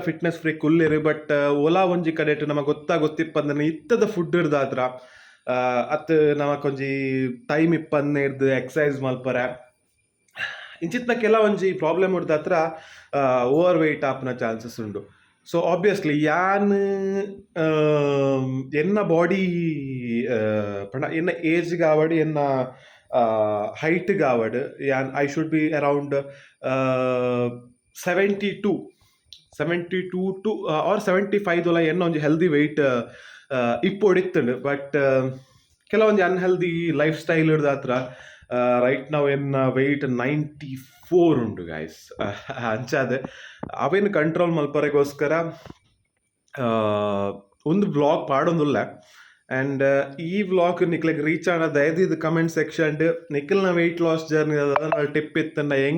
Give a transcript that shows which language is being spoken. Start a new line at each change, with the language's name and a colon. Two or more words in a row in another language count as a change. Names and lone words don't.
English: fitness freak
Tulu: ಉಲ್ಲೇರು ಬಟ್ ಓಲಾ ಒಂಜಿ ಕಡೆಟ್ ನಮಗೆ ಗೊತ್ತಿಪ್ಪಂದ್ರೆ ಇತ್ತದ ಫುಡ್ ಇರ್ದಾದ್ರ ಅತ್ ನಮಕೊಂಜಿ ಟೈಮ್ ಇಪ್ಪನ್ನೆ ಇರ್ದು ಎಕ್ಸಸೈಸ್ ಮಲ್ಪರೆ ಇಂಚಿತ್ನ ಕೆಲವೊಂಜಿ ಪ್ರಾಬ್ಲಮ್ ಇರ್ದಾತ್ರ
English: over weight
Tulu: ಆಪ್ನ ಚಾನ್ಸಸ್ ಉಂಡು
English: so obviously
Tulu: ಯಾನ್ ಎನ್ನ ಬಾಡಿ ಪಂಡ ಎನ್ನ ಏಜ್ ಗಾವಡ್ ಎನ್ನ ಹೈಟ್ ಗಾವಡ್ ಯಾನ್
English: I should be around
Tulu: 72 72
English: to or
Tulu: 75 ದೊಲ ಎನ್ನ ಒಂಜಿ
English: healthy weight
Tulu: ಇಪ್ಪೊಡಿತ್ತುಂಡು ಬಟ್ ಕೆಲವೊಂದು
English: unhealthy life style
Tulu: ಇಡ್ದಾತ್ರ ರೈಟ್ ನಾವು ಎನ್ನ ವೆಯ್ಟ್ 94 ಉಂಡು ಗೈಸ್ ಅಂಚಾದೆ ಅವೇನು ಕಂಟ್ರೋಲ್ ಮಲ್ಪರೆಗೋಸ್ಕರ ಒಂದು ವ್ಲಾಗ್ ಪಾಡೊಂದುಲ್ಲ ಆ್ಯಂಡ್ ಈ ವ್ಲಾಗ್ ನಿಕ್ಲೆಗ್ ರೀಚ್ ಆನ ದಯದಿದ್ದು
English: comment section
Tulu: ನಿಖಿಲ್ನ
English: weight loss journey
Tulu: ಅದ ಟಿಪ್ ಇತ್ತಂಡ